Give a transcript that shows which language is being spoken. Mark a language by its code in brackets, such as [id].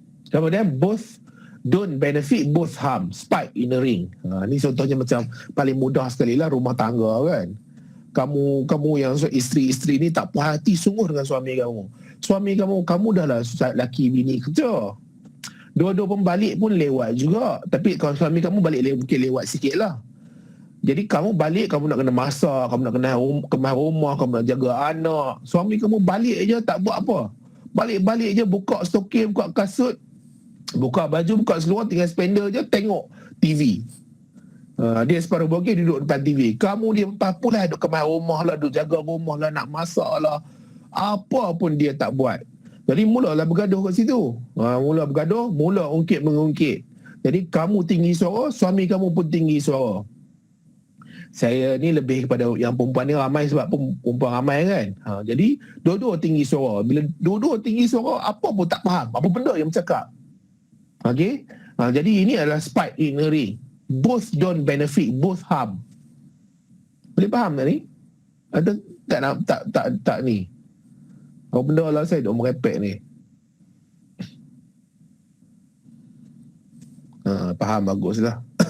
[ms] Kemudian [en] both don't benefit, both harm, spike in the ring. [ms] Ni contohnya macam paling mudah sekali lah rumah tangga kan. Kamu yang isteri-isteri ni tak puas hati sungguh dengan suami kamu. Suami kamu dah lah laki bini kerja. Dua-dua pun balik pun lewat juga. Tapi kalau suami kamu balik mungkin lewat sikit lah. Jadi kamu balik, kamu nak kena masak, kamu nak kena kemas rumah, kamu nak jaga anak. Suami kamu balik je tak buat apa. Balik-balik je buka stokin, buka kasut, buka baju, buka seluar, tinggal spender je, tengok TV. Dia separuh bogey duduk depan TV. Kamu dia papu lah, duduk kemas rumah lah, duduk jaga rumah lah, nak masak lah. Apa pun dia tak buat. Jadi mulalah bergaduh kat situ. Mula bergaduh, mula ungkit-mengungkit. Jadi kamu tinggi suara, suami kamu pun tinggi suara. Saya ni lebih kepada yang perempuan ni ramai sebab perempuan ramai kan. Jadi dua-dua tinggi suara. Bila dua-dua tinggi suara, apa pun tak faham. Apa benda yang bercakap. Okey? Jadi ini adalah [en] spike in the ring. Both don't benefit, both harm. [ms] Boleh faham tak ni? Atau tak ni? Apa benda lah saya duk merepek ni. Faham, baguslah.